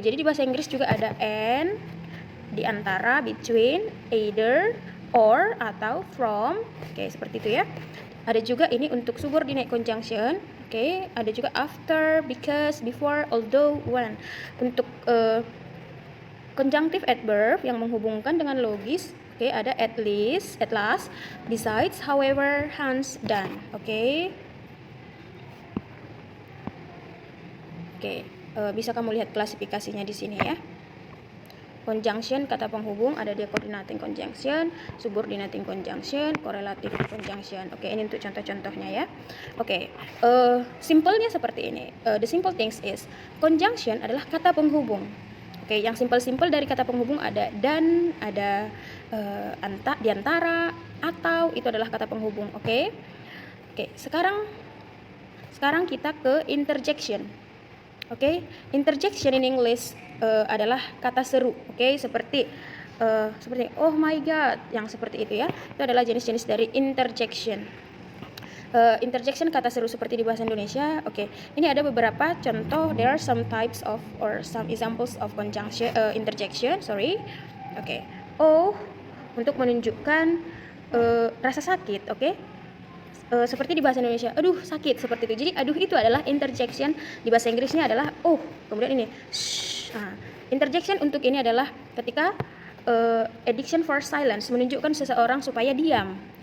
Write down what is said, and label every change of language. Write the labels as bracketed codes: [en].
[id] Jadi di bahasa Inggris juga ada and, di antara, between, either, or, atau from. Oke, seperti itu ya. Ada juga ini untuk subordinate conjunction. Oke, ada juga after, because, before, although, when. Untuk conjunctive adverb yang menghubungkan dengan logis. Oke, ada at least, at last, besides, however, hence, dan. Oke. Oke, bisa kamu lihat klasifikasinya di sini ya. Conjunction kata penghubung ada dia coordinating conjunction, subordinating conjunction, correlative conjunction. Oke, ini untuk contoh-contohnya ya. Oke, simpelnya seperti ini. [en] The simple things is conjunction [id] adalah kata penghubung. Oke, yang simpel-simpel dari kata penghubung ada dan, ada di antara, atau, itu adalah kata penghubung. Oke. Oke, sekarang kita ke interjection. Oke, interjection [en] in English [id] adalah kata seru. Oke, seperti [en] oh my god, [id] yang seperti itu ya. Itu adalah jenis-jenis dari interjection. Interjection kata seru seperti di bahasa Indonesia. Oke, ini ada beberapa contoh. [en] There are some types of or some examples of conjunction interjection. [id] Oke, oh, untuk menunjukkan rasa sakit. Oke. Seperti di bahasa Indonesia, aduh sakit, seperti itu. Jadi aduh itu adalah interjection. Di bahasa Inggrisnya adalah oh, kemudian ini shh. Nah, interjection untuk ini adalah ketika [en] addiction for silence, [id] menunjukkan seseorang supaya diam.